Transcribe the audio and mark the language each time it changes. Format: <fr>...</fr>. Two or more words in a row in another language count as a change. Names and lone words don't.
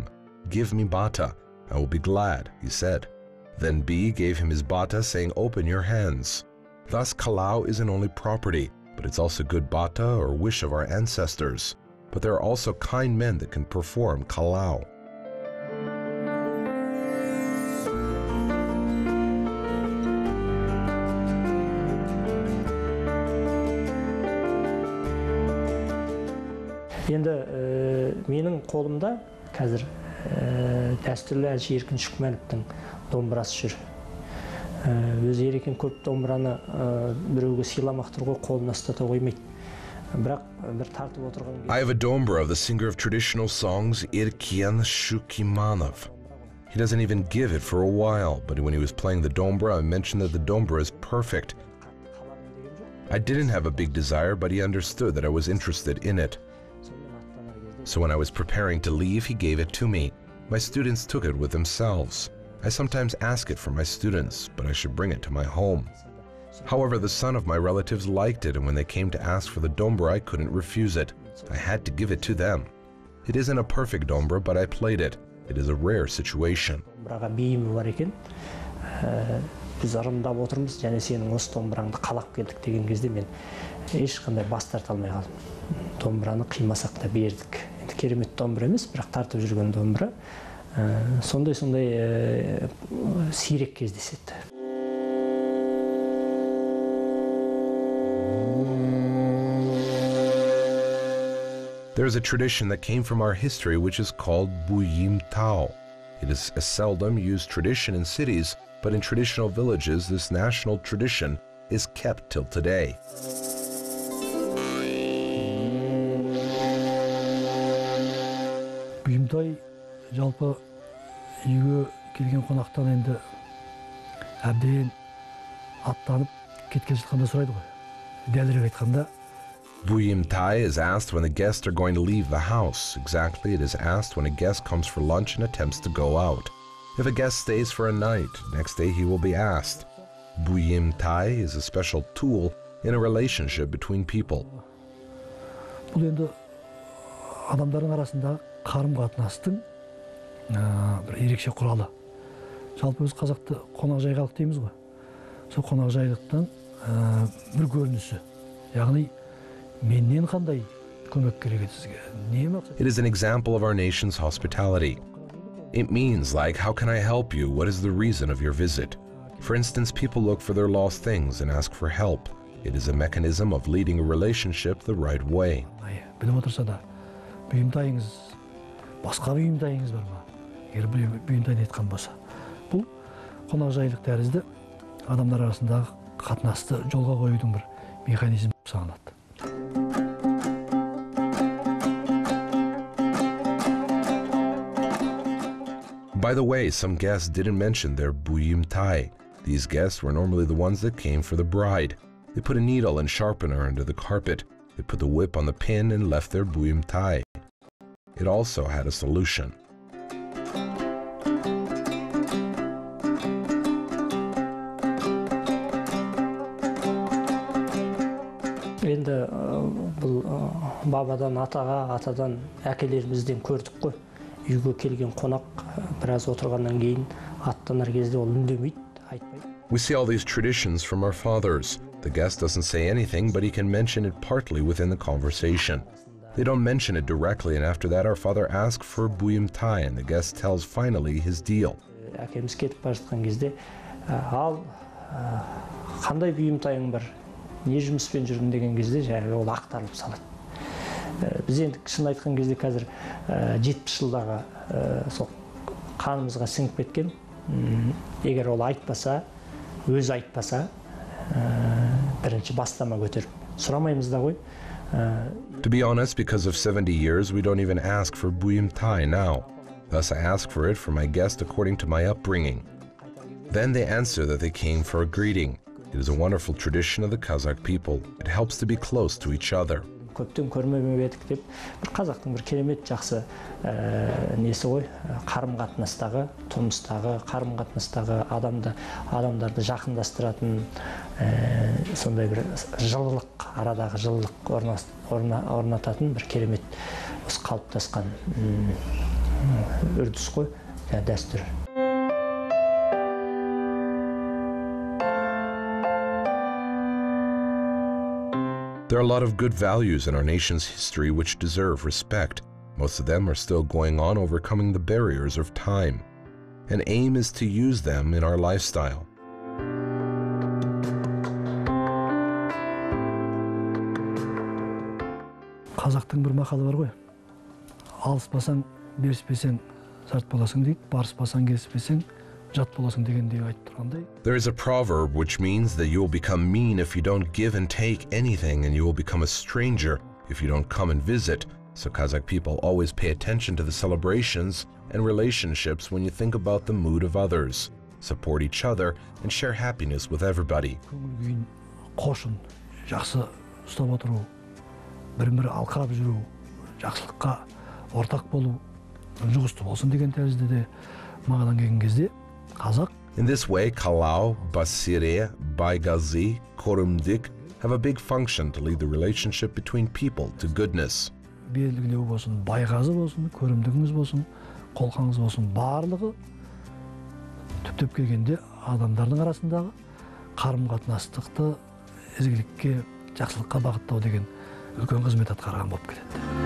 <en>Give me Bata. I will be glad, he said. Then B gave him his bata, saying, Open your hands. Thus, kalau isn't only property, but it's also good bata or wish of our ancestors. But there are also kind men that can perform kalau.</en> <kk>Енді менің қолымда қазір дәстүрлі әнші Еркін Шүкмәновтың домбырасы жүр. Өзі ерекен көп домбыраны біреуге сыйламақ тұрғой қолына ұстата қоймайды. Бірақ бір тартып отырған</kk> <en>I have a dombra of the singer of traditional songs Erkin Shukimanov. He doesn't even give it for a while, but when he was playing the dombra, I mentioned that the dombra is perfect. I didn't have a big desire, but he understood that I was interested in it. So when I was preparing to leave, he gave it to me. My students took it with themselves. I sometimes ask it for my students, but I should bring it to my home. However, the son of my relatives liked it, and when they came to ask for the dombra, I couldn't refuse it. I had to give it to them. It isn't a perfect dombra, but I played it. It is a rare situation.</en> <kk>Домбыраға бейімі бар екен. Біз ырымдап отырмыз, және сенің осы домбыраңды қалап келдік деген кезде мен ешқандай бас тарта алмай қалдым. Домбыраны қимасақ та бердік. Енді керемет домбыра емес, бірақ тартып жүрген домбыра. Сондай сирек кездеседі.</kk> <en>There is a tradition that came from our history which is called Buyim Tao. It is a seldom used tradition in cities, but in traditional villages, this national tradition is kept till today.</en> <kk>Бұйымтай жалпы үйге келген қонақтан енді әбден аттанып кеткен жатқанда сұрайды ғой. Дәлірек айтқанда,</kk> <en>Buyimtai is asked when the guests are going to leave the house. Exactly, it is asked when a guest comes for lunch and attempts to go out. If a guest stays for a night, next day he will be asked. Buyimtai is a special tool in a relationship between people.</en> <kk>бұл енді адамдардың арасындағы қарым-қатынастың бір ерекше құралы. Жалпы біз қазақты қонақжайлық дейміз ғой. Сол қонақжайлықтан бір көрінісі. Яғни менен қандай көмек керек еді сізге? Не мақсат?</kk> <en>It is an example of our nation's hospitality. It means like, how can I help you? What is the reason of your visit? For instance, people look for their lost things and ask for help. It is a mechanism of leading a relationship the right way.</en> <kk>Біліп отырса да, бұйымтайыңыз, басқа бұйымтайыңыз бар ма? Егер бұйымтайды айтқан болса. Бұл қонақжайлық тәрізді адамдар арасындағы қатынасты жолға қоюдың бір механизм саналады.</kk> <en>By the way, some guests didn't mention their buyimtai. These guests were normally the ones that came for the bride. They put a needle and sharpener under the carpet. They put the whip on the pin and left their buyimtai. It also had a solution.</en> <kk>Енді бұл бабадан атаға, атадан әкелерімізден көрдік қой. Үйге келген қонақ біраз отырғаннан кейін аттанар кезде ол үндемейді, айтпайды.</kk> <en>We see all these traditions from our fathers. The guest doesn't say anything, but he can mention it partly within the conversation. They don't mention it directly, and after that our father asks for buyimtai, and the guest tells finally his deal.</en> <kk>Әкеміз кетіп бара жатқан кезде, ал қандай бұйымтайың бар, не жұмыспен жүрмін деген кезде жаңағы ол ақтарылып салады. Біз енді шын айтқан кезде қазір 70 жылдағы сол қанымызға сіңіп кеткен, егер ол айтпаса, өзі айтпаса, бірінші бастама көтеріп сұрамаймыз да ғой.</kk> <en>To be honest, because of 70 years, we don't even ask for buyimtai now. Thus, I ask for it for my guest according to my upbringing. Then they answer that they came for a greeting. It is a wonderful tradition of the Kazakh people. It helps to be close to each other.</en> <kk>Көптен көрмеп едік деп, бір қазақтың бір керемет жақсы несі ғой, қарым-қатынастағы, тұрмыстағы, қарым-қатынастағы адамдарды жақындастыратын сондай бір жылылық, арадағы жылылық орнататын бір керемет осы қалыптасқан үрдіс қой, дәстүр.</kk> <en>There are a lot of good values in our nation's history which deserve respect. Most of them are still going on, overcoming the barriers of time. An aim is to use them in our lifestyle.</en> <kk>Қазақтың бір мақалы бар ғой. Алыспасаң, беріспесең, сарт боласың дейді, барыспасаң, келіспесең, жат боласың дегендей айтып тұрғандай.</kk> <en>There is a proverb which means that you will become mean if you don't give and take anything, and you will become a stranger if you don't come and visit. So Kazakh people always pay attention to the celebrations and relationships when you think about the mood of others. Support each other and share happiness with everybody.</en> <kk>Көңіл күйін қошын, жақсы ұстап отыру, бір-бірі алқап жүру, жақсылыққа ортақ болу, жұғысты болсын деген тәрізді де мағадан келген кезде Қазақ.</kk> <en>In this way, Kalau, Basire, Baygazi, Korumdik have a big function to lead the relationship between people to goodness.</en> <kk>Белгілеу болсын, байғазы болсын, көрімдігіңіз болсын, қолқаңыз болсын, барлығы түптеп келгенде адамдардың арасындағы қарым-қатынастықты ізгілікке, жақсылыққа бағыттау деген үлкен қызмет атқарған болып келеді.</kk>